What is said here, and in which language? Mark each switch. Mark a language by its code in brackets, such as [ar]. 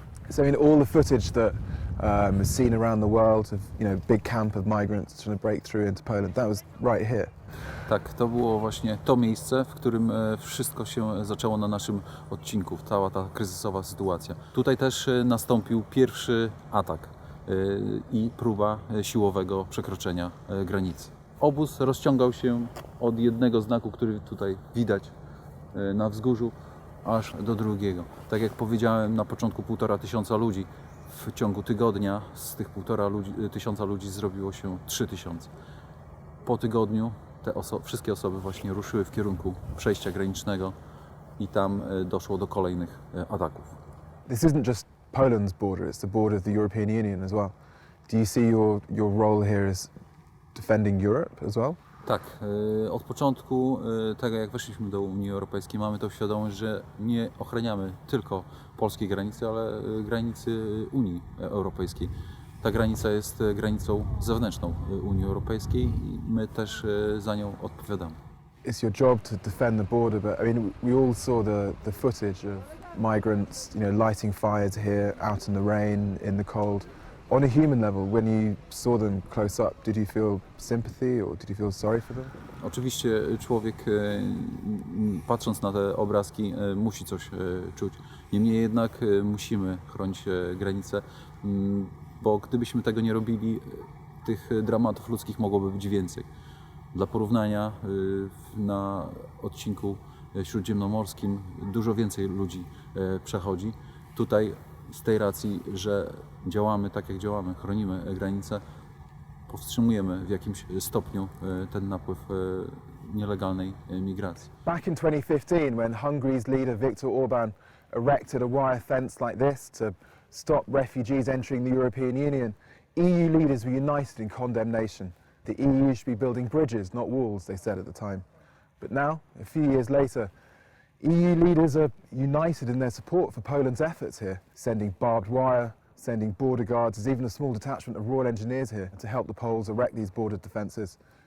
[en] So I mean, all the footage that is seen around the world of, big camp of migrants trying to break through into Poland, that was right here. [pl] Tak, to było właśnie to miejsce, w którym wszystko się zaczęło na naszym odcinku, cała ta kryzysowa sytuacja. Tutaj też nastąpił pierwszy atak i próba siłowego przekroczenia granicy. Obóz rozciągał się od jednego znaku, który tutaj widać na wzgórzu, aż do drugiego. Tak jak powiedziałem, na początku 1500 ludzi. W ciągu tygodnia z tych 1500 ludzi zrobiło się 3000. Po tygodniu wszystkie osoby właśnie ruszyły w kierunku przejścia granicznego i tam doszło do kolejnych ataków. [en] This isn't just Poland's border, it's the border of the European Union as well. Do you see your role here as defending Europe as well? [pl] Tak, od początku tego jak weszliśmy do Unii Europejskiej mamy tą świadomość, że nie ochraniamy tylko polskiej granicy, ale granicy Unii Europejskiej. Ta granica jest granicą zewnętrzną Unii Europejskiej i my też za nią odpowiadamy. [en] It's your job to defend the border, but I mean, we all saw the footage of migrants, lighting fires here, out in the rain, in the cold. On a human level, when you saw them close up, did you feel sympathy or did you feel sorry for them? [pl] Oczywiście człowiek, patrząc na te obrazki, musi coś czuć. Niemniej jednak musimy chronić granice, bo gdybyśmy tego nie robili, tych dramatów ludzkich mogłoby być więcej. Dla porównania, na odcinku śródziemnomorskim dużo więcej ludzi przechodzi. Tutaj z tej racji, że działamy tak jak działamy, chronimy granice, powstrzymujemy w jakimś stopniu ten napływ nielegalnej migracji. [en] Back in 2015, when Hungary's leader Viktor Orbán erected a wire fence like this to stop refugees entering the European Union, EU leaders were united in condemnation. The EU should be building bridges, not walls, they said at the time. But now, a few years later, EU leaders are united in their support for Poland's efforts here, sending barbed wire, sending border guards, there's even a small detachment of Royal Engineers here to help the Poles erect these border defences.